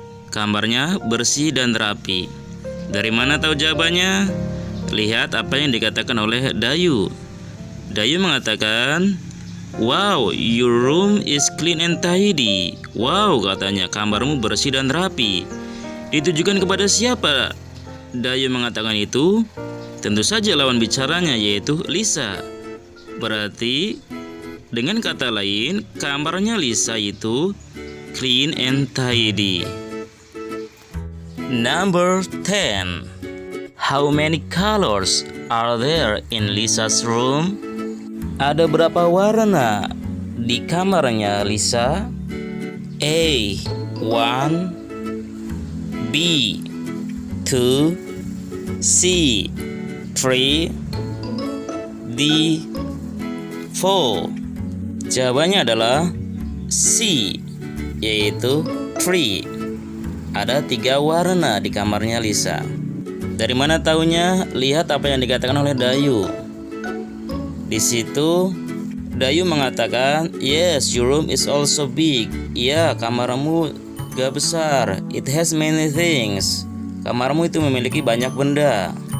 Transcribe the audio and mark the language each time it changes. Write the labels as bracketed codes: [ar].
[id] Kamarnya bersih dan rapi. Dari mana tahu jawabannya? Lihat apa yang dikatakan oleh Dayu. Dayu mengatakan, [en] wow, your room is clean and tidy. [id] Wow, katanya, kamarmu bersih dan rapi. Ditujukan kepada siapa Dayu mengatakan itu? Tentu saja lawan bicaranya, yaitu Lisa. Berarti dengan kata lain, kamarnya Lisa itu [en] clean and tidy. Number 10. How many colors are there in Lisa's room? [id] Ada berapa warna di kamarnya Lisa? A. [en] 1, B. 2, C. 3, D. 4. [id] Jawabannya adalah C, yaitu 3. Ada 3 warna di kamarnya Lisa. Dari mana taunya? Lihat apa yang dikatakan oleh Dayu. Di situ Dayu mengatakan, [en] yes, your room is also big. [id] Ya, kamarmu juga besar. [en] It has many things. [id] Kamarmu itu memiliki banyak benda.